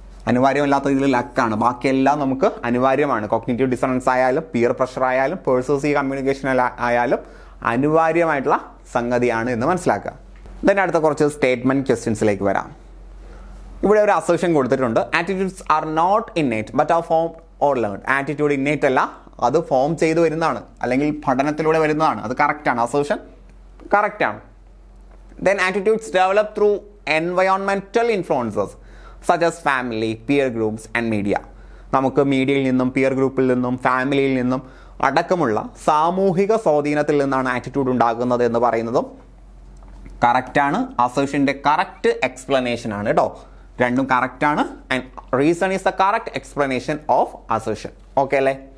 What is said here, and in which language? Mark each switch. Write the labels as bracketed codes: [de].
[ml] അനിവാര്യമല്ലാത്ത ഇതിൽ ലക്കാണ്, ബാക്കിയെല്ലാം നമുക്ക് അനിവാര്യമാണ്. കോഗ്നിറ്റീവ് ഡിസണൻസ് ആയാലും പിയർ പ്രഷർ ആയാലും പേഴ്സസീവ് കമ്മ്യൂണിക്കേഷൻ ആയാലും അനിവാര്യമായിട്ടുള്ള സംഗതിയാണ് എന്ന് മനസ്സിലാക്കുക. ദെൻ അടുത്ത കുറച്ച് സ്റ്റേറ്റ്മെൻറ്റ് ക്വസ്റ്റ്യൻസിലേക്ക് വരാം. ഇവിടെ ഒരു അസേർഷൻ കൊടുത്തിട്ടുണ്ട്. [en] Attitudes are not innate but are form or learn. [ml] Attitude innate അല്ല, അത് ഫോം ചെയ്ത് വരുന്നതാണ് അല്ലെങ്കിൽ പഠനത്തിലൂടെ വരുന്നതാണ്. അത് കറക്റ്റാണ്, അസേർഷൻ കറക്റ്റാണ്. [en] Then attitudes develop through environmental influences such as family, peer groups and media. [ml] നമുക്ക് മീഡിയയിൽ നിന്നും പിയർ ഗ്രൂപ്പിൽ നിന്നും ഫാമിലിയിൽ നിന്നും അടക്കമുള്ള സാമൂഹിക സ്വാധീനത്തിൽ നിന്നാണ് ആറ്റിറ്റ്യൂഡ് ഉണ്ടാകുന്നത് എന്ന് പറയുന്നതും കറക്റ്റാണ്. അസേർഷൻ്റെ കറക്റ്റ് എക്സ്പ്ലനേഷൻ ആണ് കേട്ടോ. രണ്ടും കറക്റ്റാണ്. [en] And reason is the correct explanation of assertion. Okay അല്ലേ.